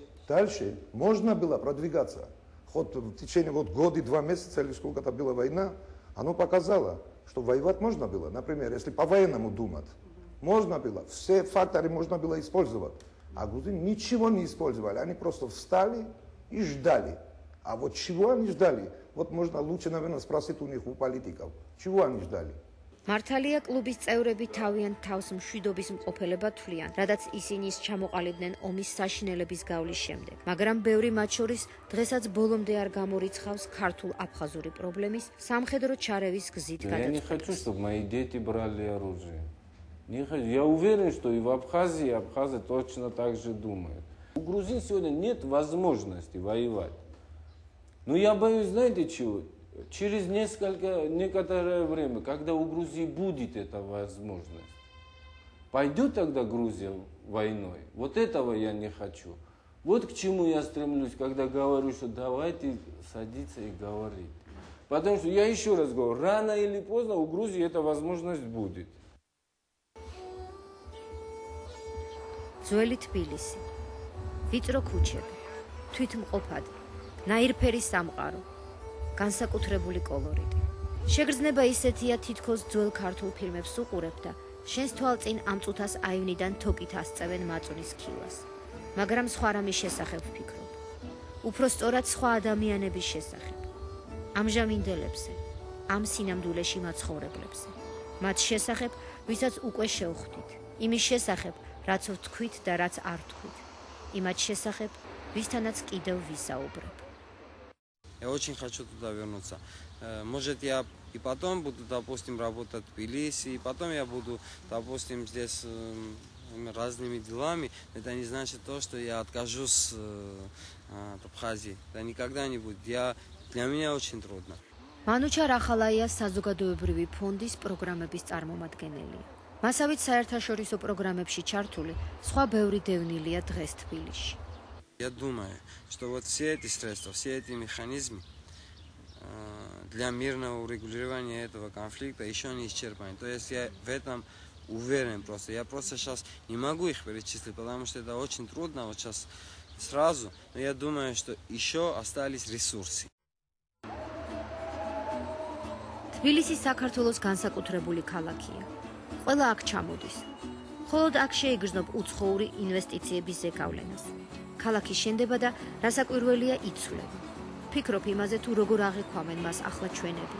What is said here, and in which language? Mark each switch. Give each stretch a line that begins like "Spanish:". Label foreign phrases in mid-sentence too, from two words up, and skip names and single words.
Russian: Дальше можно было продвигаться. Хоть в течение года и 2 месяца или сколько-то была война, оно показало, что воевать можно было. Например, если по-военному думать, можно было, все факторы можно было использовать. А грузины ничего не использовали, они просто встали и ждали. А вот чего они ждали? Вот можно лучше, наверное, спросить у них, у политиков. Чего они ждали?
Georgian: მართალია კლუბის წევრები თავიანთ თავს მშვიდობის მყოფელებად თვლიან, რადგან ისინი ჩამოყალიბდნენ ომის საშინელების გავლის შემდეგ. მაგრამ ბევრი მათ შორის დღესაც ბოლომდე არ გამორიცხავს ქართულ-აფხაზური პრობლემის სამხედრო ჩარევის გზით გადაწყვეტას.
Russian: Я не хочу, чтобы мои дети брали оружие. Я уверен, что и в Абхазии абхазы точно так же думают. У грузин сегодня нет возможности воевать. Но я боюсь, знаете чего? Через некоторое время, когда у Грузии будет эта возможность, пойдет тогда Грузия войной? Вот этого я не хочу. Вот к чему я стремлюсь, когда говорю, что давайте садиться и говорить. Потому что я еще раз говорю, рано или поздно у Грузии эта возможность будет.
Georgian: ძველი თბილისი, ვიწრო ქუჩები, თვითმყოფადი, ნაირფერი სამყარო, განსაკუთრებული კოლორიტი. შეგრძნება ისეთია, თითქოს ძველ ქართულ ფილმებს უყურებ და შენს თვალწინ ამ წუთას აივნიდან თოკით ასწევენ მაწვნის ქილას. მაგრამ სხვა რამის შესახებ ვფიქრობ. უფრო სწორად სხვა ადამიანების შესახებ. ამჟამინდელებზე, ამ სინამდვილეში მაცხოვრებლებზე. მათ შესახებ, ვისაც უკვე შევხვდით. იმის შესახებ, რაც ვთქვით და რაც არ ვთქვით. იმათ შესახებ, ვისთანაც კიდევ ვისაუბრებ.
Russian: Я очень хочу туда вернуться. Может, я и потом буду, допустим, работать в Тбилиси, и потом я буду, допустим, здесь разными делами. Это не значит то, что я откажусь от Абхазии. Это никогда не будет. Для меня очень трудно.
Georgian: მანუჩა რახალაია საზოგადოებრივი ფონდის პროგრამების წარმომადგენელია. მასავით საერთაშორისო პროგრამებში ჩართული სხვა ბევრი დევნილია დღეს თბილისში.
Russian: Я думаю, что вот все эти средства, все эти механизмы для мирного урегулирования этого конфликта еще не исчерпаны. То есть я в этом уверен просто. Я просто сейчас не могу их перечислить, потому что это очень трудно вот сейчас сразу, но я думаю, что еще остались ресурсы.
Georgian: თბილისი საქართველოს განსაკუთრებული ქალაქია. ყველა აქ ჩამოდის. მხოლოდ აქ შეიგრძნობ უცხოური ინვესტიციების ზეგავლენას. ქალაქი შენდება და რასაკვირველია იცვლება. ფიქრობ იმაზე თუ როგორ აღიქვამენ მას ახლა ჩვენები.